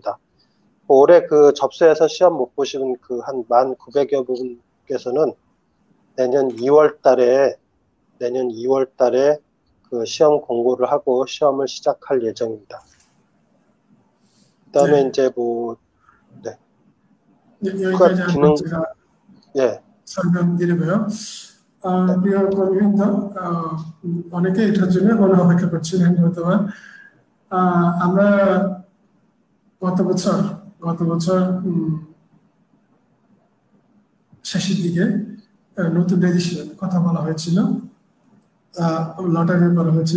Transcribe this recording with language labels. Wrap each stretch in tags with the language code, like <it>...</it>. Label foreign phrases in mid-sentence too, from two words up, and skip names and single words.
<ko>올해 접수해서 시험 못 보신 한 1,900여 분께서는 내년 2월 달에 시험 공고를 하고 시험을 시작할 예정입니다. 그다음에 네. 이제 네. 여기까지 제가 예. 설명드리고요.</ko> <bn>প্রিয় কর্মীবৃন্দ, অনেকে এটার জন্য অপেক্ষা করছিলেন হয়তো। আমরা গত বছর শেষের দিকে নতুন রেজিস্ট্রেশনের কথা বলা হয়েছিল, লটারি করা হয়েছিল।</bn>